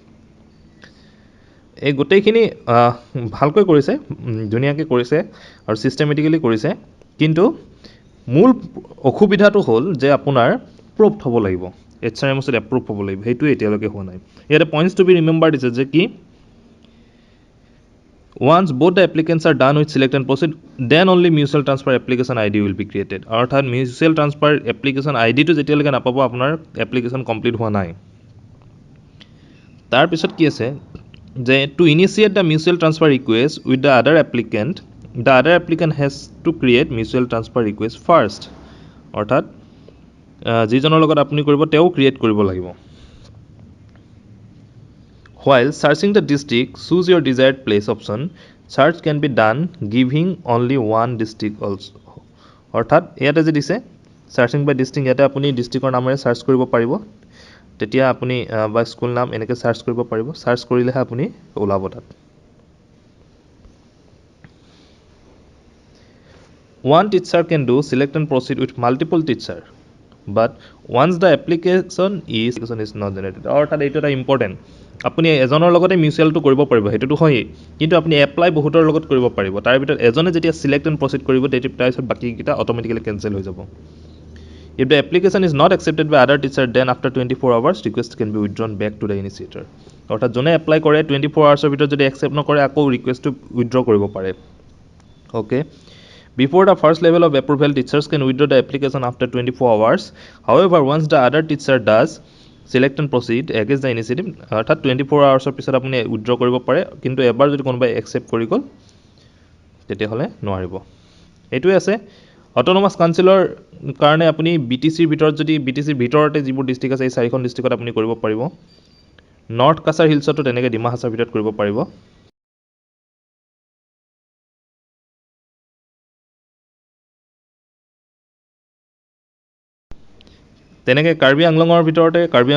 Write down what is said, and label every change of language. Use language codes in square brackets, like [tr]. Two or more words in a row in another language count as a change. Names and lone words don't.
[as] এই গোটেইখিনি ভালকৈ কৰিছে ধুনীয়াকৈ কৰিছে আৰু সিস্টেমেটিক্যালি কৰিছে কিন্তু মূল অসুবিধাটো হল যে আপোনাৰ প্ৰুফড হ'ব লাগিব HRMছত এপ্ৰুভ হ'ব লাগিব হেতু এতিয়ালৈকে হোৱা নাই ইয়াতে [en] points to be remember [as] দিছে যে কি [en] once both the applicants are done with select and proceed then only mutual transfer application ID will be created [as] অৰ্থাৎ [en] mutual transfer application ID [as] টো যেতিয়ালৈকে নাপাব আপোনাৰ এপ্লিকেশন কমপ্লিট হোৱা নাই [en] তাৰ পিছত কি আছে যে to initiate the mutual transfer request with the other applicant has to create mutual transfer request first [as] অৰ্থাৎ যিজনৰ লগত আপুনি কৰিব তেও ক্ৰিয়েট কৰিব লাগিব [en] while searching the district choose your desired place option search can be done giving only one district also [as] অৰ্থাৎ ইয়াতে যে দিছে [en] searching by district [as] ইয়াতে আপুনি ডিষ্ট্ৰিক্টৰ নামেৰে সাৰ্চ কৰিব পাৰিব তেতিয়া আপুনি বা স্কুল নাম এনেকৈ সাৰ্চ কৰিব পাৰিব সাৰ্চ কৰিলেহে আপুনি ওলাব তাত [en] One teacher can do select and proceed with multiple teacher but once the application is not generated [as] অৰ্থাৎ এইটো এটা ইম্পৰ্টেণ্ট আপুনি এজনৰ লগতে মিউচুৱেলটো কৰিব পাৰিব সেইটোতো হয়েই কিন্তু আপুনি এপ্লাই বহুতৰ লগত কৰিব পাৰিব তাৰ ভিতৰত এজনে যেতিয়া [en] select and proceed [as] কৰিব তেতিয়া তাৰপিছত বাকীকেইটা [en] automatically cancel [as] হৈ যাব [en] If the application is not accepted by other teacher then after 24 hours request can be withdrawn back to the initiator [as] অৰ্থাৎ যোনে এপ্লাই কৰে 24 আৱাৰ্ছৰ ভিতৰত যদি একচেপ্ট নকৰে আকৌ ৰিকুৱেষ্টটো উইথড্ৰ কৰিব পাৰে Okay. [en] Before the first level of approval, teachers can withdraw the application after 24 hours. However, once the other teacher does, select and proceed against the initiative, [as] অৰ্থাৎ 24 আৱাৰ্ছৰ পিছত আপুনি উইথড্ৰ কৰিব পাৰে কিন্তু এবাৰ যদি কোনোবাই একচেপ্ট কৰি গ'ল তেতিয়াহ'লে নোৱাৰিব এইটোৱে আছে [en] autonomous council [as] কাৰণে আপুনি BTCৰ ভিতৰত যদি BTCৰ ভিতৰতে যিবোৰ ডিষ্ট্ৰিক্ট আছে এই চাৰিখন ডিষ্ট্ৰিক্টত আপুনি কৰিব পাৰিব নৰ্থ কাছাৰ হিলছতো তেনেকৈ ডিমা হাছাৰ ভিতৰত কৰিব পাৰিব তেনেকৈ কাৰ্বি আংলঙৰ ভিতৰতে কাৰ্বি